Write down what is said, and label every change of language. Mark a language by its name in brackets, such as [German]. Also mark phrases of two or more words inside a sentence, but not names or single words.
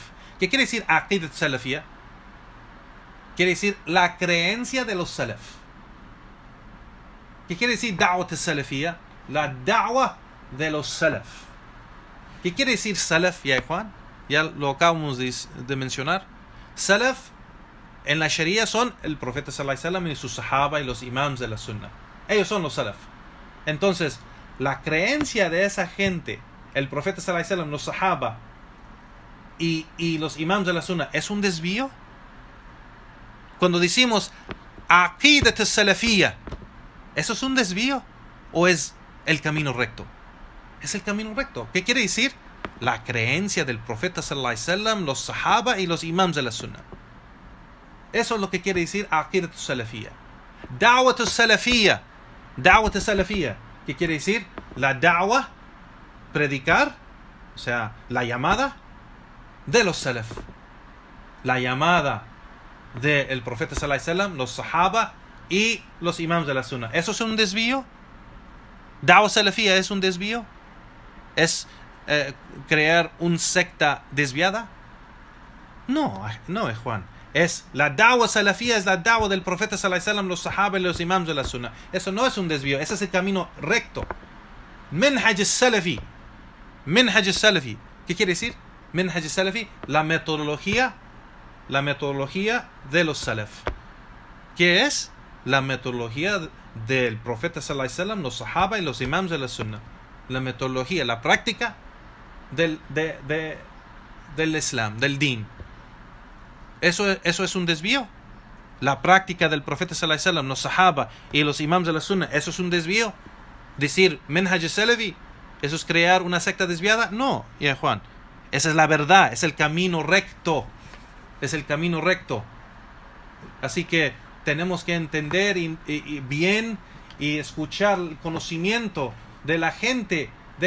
[Spanish] ¿Qué quiere decir [Arabic] عقيدة سلفية? [Spanish] Quiere decir la creencia de los Salaf. ¿Qué quiere decir [Arabic] دعوة سلفية? [Spanish] La da'wa de los Salaf. ¿Qué quiere decir Salaf, ya Juan? Ya lo acabamos de mencionar. Salaf en la Sharia son el profeta [Arabic] صلى الله عليه وسلم [Spanish] y sus sahaba y los imams de la Sunnah. Ellos son los Salaf. Entonces, la creencia de esa gente, el profeta [Arabic] صلى الله عليه وسلم, [Spanish] los sahaba y los imams de la Sunnah, ¿es un desvío? Cuando decimos [Arabic] عقيدة سلفية, [Spanish] ¿eso es un desvío o es el camino recto? Es el camino recto. ¿Qué quiere decir? La creencia del profeta [Arabic] صلى الله عليه وسلم, [Spanish] los sahaba y los imams de la Sunnah. Eso es lo que quiere decir [Arabic] عقيدة سلفية. دعوة سلفية. دعوة سلفية. [Spanish] ¿Qué quiere decir? La da'wa, predicar, o sea, la llamada de los Salaf. La llamada del profeta [Arabic] صلى الله عليه وسلم, [Spanish] los sahaba y los imams de la Sunnah. ¿Eso es un desvío? [Arabic] ¿دعوة سلفية [Spanish] es un desvío? ¿Es crear una secta desviada? No, Juan. Es la [Arabic] دعوة سلفية, [Spanish] es la da'wa del profeta [Arabic] صلى الله عليه وسلم, [Spanish] los sahaba y los imams de la Sunnah. Eso no es un desvío, ese es el camino recto. [Arabic] منهج السلفي. منهج السلفي. [Spanish] ¿Qué quiere decir? [Arabic] منهج السلفي, [Spanish] la metodología de los salaf. ¿Qué es? La metodología del profeta [Arabic] صلى الله عليه وسلم, [Spanish] los sahaba y los imams de la Sunnah. La metodología, la práctica del Islam, del Din. ¿Eso es un desvío? La práctica del profeta [Arabic] صلى الله عليه وسلم, [Spanish] los sahaba y los imams de la Sunnah, ¿eso es un desvío? Decir [Arabic] منهج السلفي, [Spanish] ¿eso es crear una secta desviada? No, ya Juan. Esa es la verdad, es el camino recto. Es el camino recto. Así que tenemos que entender bien y escuchar el conocimiento de la gente de